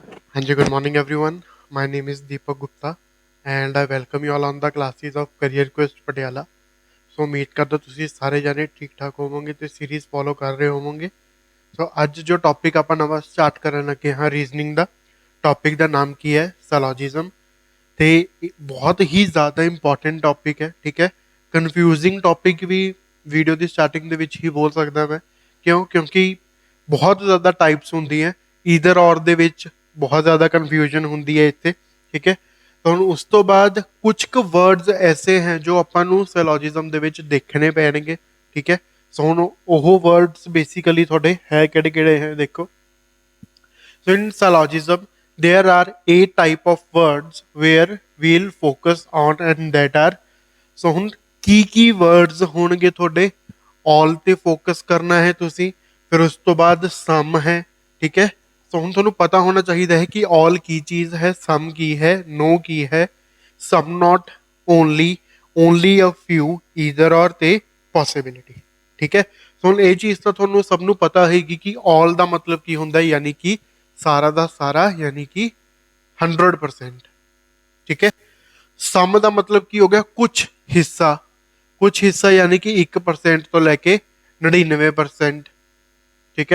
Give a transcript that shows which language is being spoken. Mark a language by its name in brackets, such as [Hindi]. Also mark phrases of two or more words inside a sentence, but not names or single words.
[Punjabi] Hanji, [English] good morning everyone. My name is Deepak Gupta and I welcome you all on the classes of Career Quest Patiala. [Punjabi] ਸੋ ਉਮੀਦ ਕਰਦਾ ਤੁਸੀਂ ਸਾਰੇ ਜਾਣੇ ਠੀਕ ਠਾਕ ਹੋਵੋਗੇ ਤੇ [English] series follow [Punjabi] ਕਰ ਰਹੇ ਹੋਵੋਗੇ। ਸੋ ਅੱਜ ਜੋ ਟੌਪਿਕ ਆਪਾਂ ਨਵਾਂ ਸਟਾਰਟ ਕਰਨ ਲੱਗੇ ਹਾਂ ਰੀਜ਼ਨਿੰਗ ਦਾ, ਟੌਪਿਕ ਦਾ ਨਾਮ ਕੀ ਹੈ? ਸੈਲੋਜਿਜ਼ਮ। ਤੇ ਬਹੁਤ ਹੀ ਜ਼ਿਆਦਾ [English] important topic [Punjabi] ਹੈ, ਠੀਕ ਹੈ। [English] confusing topic [Punjabi] ਵੀ ਵੀਡੀਓ ਦੀ ਸਟਾਰਟਿੰਗ ਦੇ ਵਿੱਚ ਹੀ ਬੋਲ ਸਕਦਾ ਮੈਂ। ਕਿਉਂਕਿ ਬਹੁਤ ਜ਼ਿਆਦਾ ਟਾਈਪਸ ਹੁੰਦੀਆਂ, [English] either or [Punjabi] ਦੇ ਵਿੱਚ ਬਹੁਤ ਜ਼ਿਆਦਾ ਕਨਫਿਊਜ਼ਨ ਹੁੰਦੀ ਹੈ ਇੱਥੇ, ਠੀਕ ਹੈ। ਤਾਂ ਹੁਣ ਉਸ ਤੋਂ ਬਾਅਦ ਕੁਝ ਕੁ ਵਰਡਸ ਐਸੇ ਹੈ ਜੋ ਆਪਾਂ ਨੂੰ ਸੈਲੋਜਿਜ਼ਮ ਦੇ ਵਿੱਚ ਦੇਖਣੇ ਪੈਣਗੇ, ਠੀਕ ਹੈ। ਸੋ ਹੁਣ ਉਹ ਵਰਡਸ ਬੇਸਿਕਲੀ ਤੁਹਾਡੇ ਹੈ ਕਿਹੜੇ ਕਿਹੜੇ ਹੈ ਦੇਖੋ। [English] So in syllogism, there are 8 type of words where we'll focus on and that are so [Punjabi] ਹੁਣ ਕੀ words ਹੋਣਗੇ ਤੁਹਾਡੇ? all ਤੇ focus ਕਰਨਾ ਹੈ ਤੁਸੀਂ, ਫਿਰ ਉਸ ਤੋਂ ਬਾਅਦ some ਹੈ, ਠੀਕ ਹੈ। ਸੋ ਹੁਣ ਤੁਹਾਨੂੰ ਪਤਾ ਹੋਣਾ ਚਾਹੀਦਾ ਹੈ ਕਿ all ਕੀ ਚੀਜ਼ ਹੈ, some ਕੀ ਹੈ, no ਕੀ ਹੈ, [English] some not, only a few, either or ਤੇ possibility, [Punjabi] ਠੀਕ ਹੈ। ਸੋ ਹੁਣ ਇਹ ਚੀਜ਼ ਤਾਂ ਤੁਹਾਨੂੰ ਸਭ ਨੂੰ ਪਤਾ ਹੈਗੀ ਕਿ all ਦਾ ਮਤਲਬ ਕੀ ਹੁੰਦਾ ਹੈ, ਯਾਨੀ ਕਿ ਸਾਰਾ ਦਾ ਸਾਰਾ, ਯਾਨੀ ਕਿ 100%, ਠੀਕ ਹੈ। ਸਮ ਦਾ ਮਤਲਬ ਕੀ ਹੋ ਗਿਆ? ਕੁਛ ਹਿੱਸਾ ਯਾਨੀ ਕਿ 1% ਤੋਂ ਲੈ ਕੇ 99%, ਠੀਕ ਹੈ।